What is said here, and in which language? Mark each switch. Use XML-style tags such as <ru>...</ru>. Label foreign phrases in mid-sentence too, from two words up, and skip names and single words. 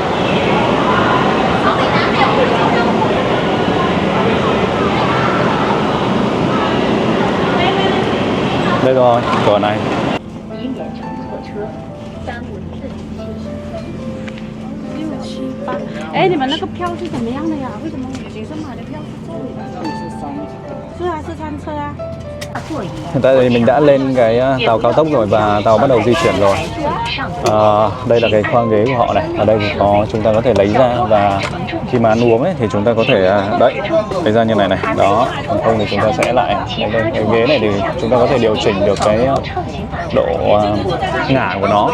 <vi>Đây rồi, cửa này. Ê,</vi> <zh>你们那个票是怎么样的呀？为什么我学生买的票是这里的？是啊，是餐车啊。</zh> <vi>Hiện tại thì mình đã lên cái tàu cao tốc rồi và tàu bắt đầu di chuyển rồi. Đây là cái khoang ghế của họ này. Ở đây thì chúng ta có thể lấy ra, và khi mà ăn uống ấy thì chúng ta có thể lấy ra như này này. Đó, còn không thì chúng ta sẽ lại cái ghế này thì chúng ta có thể điều chỉnh được cái độ ngả của nó.</vi>